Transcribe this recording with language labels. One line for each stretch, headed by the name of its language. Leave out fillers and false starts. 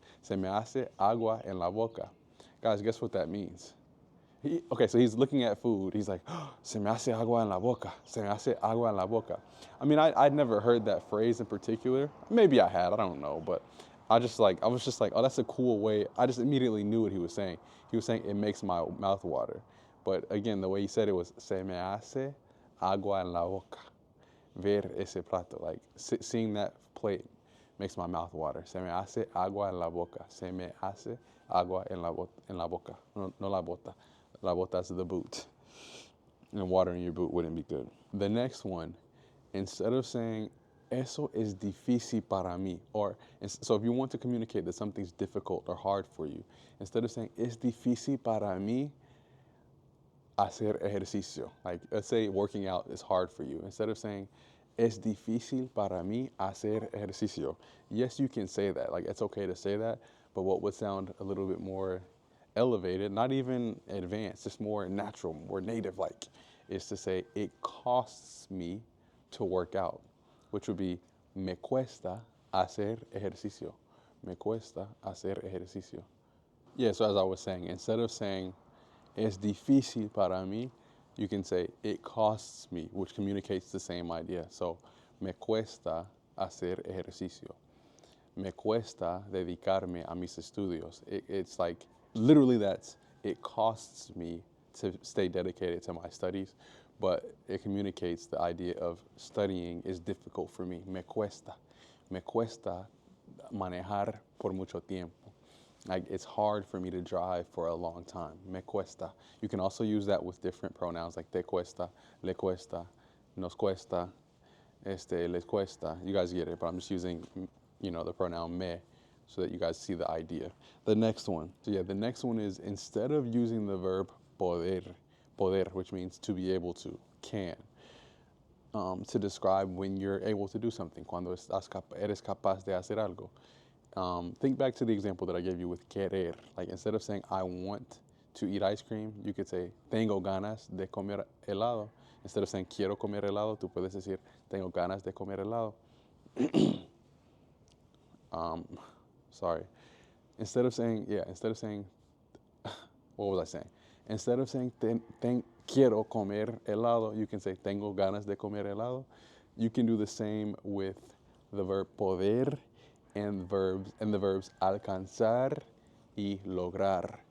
Spanish: Se me hace agua en la boca.
English: Guys, guess what that means? Okay, so he's looking at food. He's like, oh,
Spanish: se me hace agua en la boca. Se me hace agua en la boca.
English: I mean, I'd never heard that phrase in particular. Maybe I had, I don't know. But I was just like, oh, that's a cool way. I just immediately knew what he was saying. He was saying it makes my mouth water. But again, the way he said it was,
Spanish: se me hace agua en la boca. Ver ese plato.
English: Like, seeing that plate makes my mouth water.
Spanish: Se me hace agua en la boca. Se me hace agua en la boca. No la bota.
English: La bota's the boot. And water in your boot wouldn't be good. The next one, instead of saying,
Spanish: eso es difícil para mí,
English: or, so if you want to communicate that something's difficult or hard for you, instead of saying,
Spanish: es difícil para mí hacer ejercicio,
English: like, let's say working out is hard for you. Instead of saying,
Spanish: Es difícil para mí hacer ejercicio.
English: Yes, you can say that. Like, it's okay to say that. But what would sound a little bit more elevated, not even advanced, just more natural, more native like, is to say, it costs me to work out, which would be,
Spanish: me cuesta hacer ejercicio. Me cuesta hacer ejercicio.
English: Yeah, so as I was saying, instead of saying,
Spanish: es difícil para mí,
English: you can say, it costs me, which communicates the same idea.
Spanish: So, me cuesta hacer ejercicio. Me cuesta dedicarme a mis estudios.
English: It's like, literally that's, it costs me to stay dedicated to my studies, but it communicates the idea of studying is difficult for me.
Spanish: Me cuesta. Me cuesta manejar por mucho tiempo.
English: Like, it's hard for me to drive for a long time.
Spanish: Me cuesta.
English: You can also use that with different pronouns like
Spanish: te cuesta, le cuesta, nos cuesta, les cuesta.
English: You guys get it, but I'm just using, the pronoun me so that you guys see the idea. The next one. So yeah, the next one is, instead of using the verb poder, which means to be able to, can, to describe when you're able to do something,
Spanish: cuando eres capaz de hacer algo.
English: Think back to the example that I gave you with querer. Like, instead of saying, I want to eat ice cream, you could say,
Spanish: tengo ganas de comer helado.
English: Instead of saying,
Spanish: quiero comer helado,
English: tú puedes decir,
Spanish: tengo ganas de comer helado.
English: Sorry. Instead of saying, what was I saying? Instead of saying,
Spanish: quiero comer helado,
English: you can say,
Spanish: tengo ganas de comer helado.
English: You can do the same with the verb poder and the verbs alcanzar y lograr.